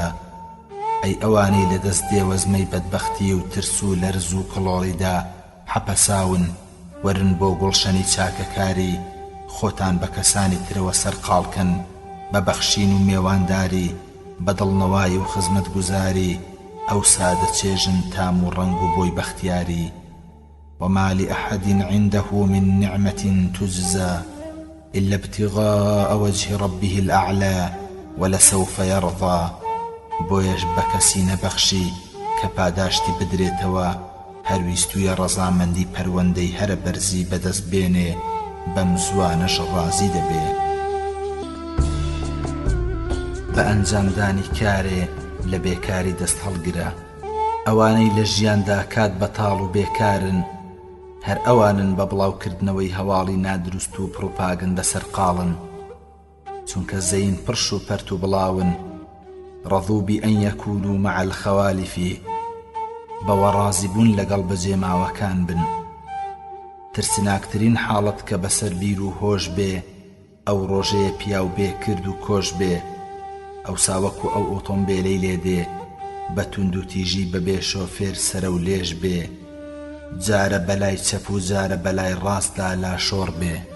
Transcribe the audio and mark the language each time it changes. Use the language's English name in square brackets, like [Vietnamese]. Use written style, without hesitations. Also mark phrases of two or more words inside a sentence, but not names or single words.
[Central Kurdish] ئەی ئەوانەی لە دەست دێوەزمەی بەدبەختی و ترس و لەرز و کڵۆڕیدا حەپەساون، وەرن بۆ گوڵشەنی چاکەکاری، خۆتان بە کەسانی ترەوە سەرقاڵکەن بە بەخشین و میێوانداری، بە دڵنەوایی و خزمەتگوزاری، ئەو سادە چێژن تام و ڕەنگ و بۆی بەختیاری. [Arabic] وما لأحد عنده من نعمة تجزى إلا ابتغاء وجه ربه الأعلى ولسوف يرضى. [Central Kurdish] بۆیەش بە کەسی نەبەخشی کە پاداشتی بدرێتەوە، هەرویستویە ڕەزامەندی پەروەندەی هەرە بەرزی بەدەست بێنێ، بەم زوانەش ڕازی دەبێ. بە ئەنجامدانی کارێ لە بێکاری دەست هەڵگرە. ئەوانەی لە ژیاندا کات بەتاڵ و بێکارن، هەر ئەوانن بە بڵاوکردنەوەی هەواڵی نادروست و پڕوپاگەندە سەرقاڵن، چونکە زەین پڕش و پەرت و بڵاون. [Arabic] رضوا بأن يكونوا مع الخوالف، [Central Kurdish] بەوەڕازی بوون لەگەڵ بەجێماوەکان بن. ترسناکترین حاڵەت کە بەسەر بیر و هۆش بێ، ئەو ڕۆژەیە پیاو بێ کرد و کۆش بێ، ئەو ساوەکو ئەو ئۆتۆمبێلەی لێدێ بە توند و تیژی بەبێ شۆفێر سەرە و لێژ بێ، جارە بەلای چەپ و جارە بەلای ڕاستدا لاشۆڕ بێ.